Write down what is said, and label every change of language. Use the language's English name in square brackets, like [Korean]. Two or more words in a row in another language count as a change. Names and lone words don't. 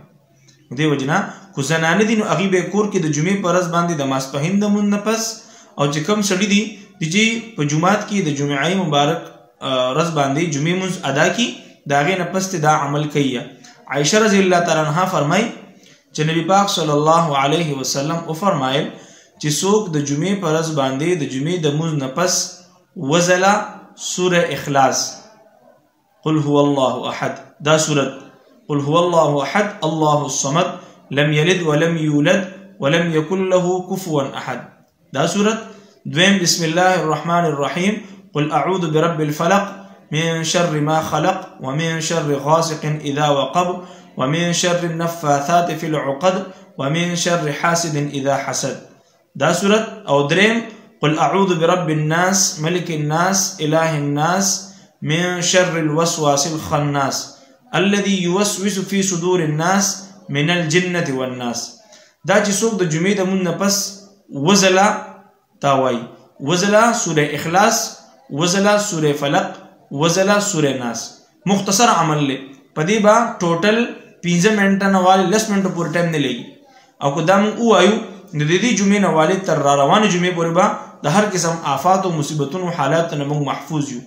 [Pashto] دې وجې نه خو زنانه دي نو هغې به یې کور کې د جمعې په ورځ باندې د ماسپښین د مونځ نه پس، او چې کوم سړي دي چې په جومات کې د جمعې مبارک ورځ باندې جمعې مونځ ادا کړي، د هغې نه پس دا عمل کوي. عایشه [Arabic] رضی الله تعالی عنها [Pashto] فرمایي چې نبی پاک [Arabic] صلی الله علیه وسلم [Pashto] وفرمایل چې څوک د جمعې په ورځ باندې د جمعې د مونځ نه پس وزله سوره اخلاص، [Arabic] قل هو الله احد، [Pashto] دا سورت [Arabic] قل هو الله احد الله الصمد لم یلد ولم یولد ولم یکن له کفوا احد، [Pashto] دا سورت. [Arabic] دویم بسم الله الرحمن الرحیم قل اعوذ برب الفلق من شر ما خلق ومن شر غاسق اذا وقب ومن شر النفاثات في العقد ومن شر حاسد اذا حسد، [Pashto] دا سورت. او دریم [Arabic] قل اعوذ برب الناس ملك الناس اله الناس من شر الوسواس الخناس الذي يوسوس في صدور الناس من الجنة والناس. [Pashto] دا چې څوک د جمعې د مونځ نه پس وزله تا وایي، وزله سوره اخلاص، وزله سوره فلق، وزله سوره ناس. مختصر عمل لی په دې به ټوټل 15 منټه نه والې 10 منټو پورې ټایم نه لګي. او که دا موږ ووایو نو د دې جمعې نه والې تر را روانې جمعې پورې به د هر قسم آفات او مصیبتونو حالاتو نه موږ محفوظ یو.